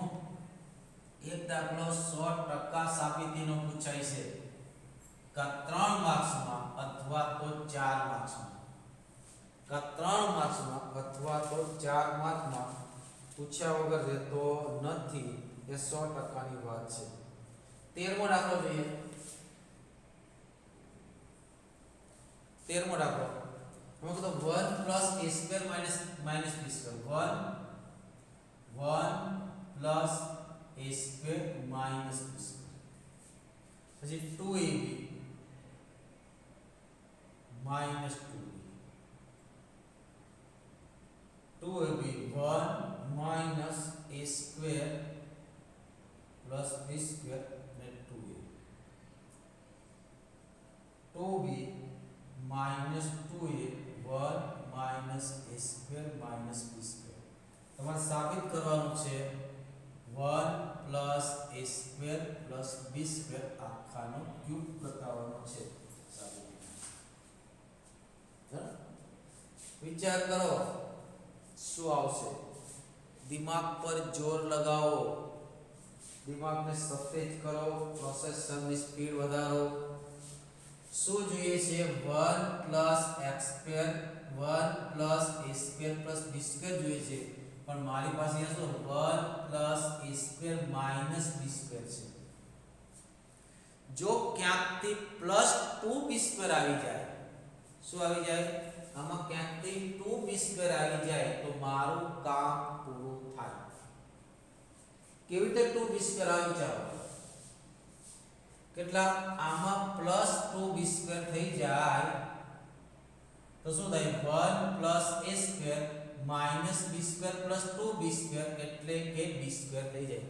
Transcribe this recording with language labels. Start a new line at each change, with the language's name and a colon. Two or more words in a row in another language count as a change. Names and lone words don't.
Gujarati: એક દાખલો 100% સાબિતીનો પૂછાય છે કા 3 માર્ક્સમાં અથવા તો 4 માર્ક્સમાં. કા 3 માર્ક્સમાં અથવા તો 4 માર્ક્સમાં પૂછ્યા વગર રહેતો નથી એ 100% ની વાત છે. 13મો દાખલો જોઈએ. 13મો દાખલો
Hindi: हम तो
English: 1 plus a square minus b square 1 plus a square minus b square પછી 2ab minus 2ab 1 minus a square plus b square and 2a 2b minus 2a 1 minus a square minus b square.
Gujarati: તમારે સાબિત કરવાનું છે
English: 1 plus a square plus b square
Gujarati: આખાનો ક્યુબ બતાવવાનો છે. વિચાર કરો શું આવશે. દિમાગ પર જોર લગાવો, દિમાગને સતેજ કરો, પ્રોસેસરની સ્પીડ વધારો. શું જોઈએ છે
English: 1 plus x square 1 plus a square plus b square
Gujarati: જોઈએ છે પણ મારી પાસે અહીંયા શું
English: 1 plus a square minus b square
Gujarati: છે. જો ક્યાંકથી
English: plus 2b square
Gujarati: આવી જાય શું આવી જાય આમાં ક્યાંકથી
English: 2b square
Gujarati: આવી જાય તો મારું કામ પૂરું થાય. કેવી રીતે
English: 2b square
Gujarati: આવી જાય કેટલા આમાં
English: plus 2b square
Gujarati: થઈ જાય તો શું થાય
English: 1 plus a square minus b square plus 2b square
Gujarati: એટલે કે
English: b square
Gujarati: થઈ જાય.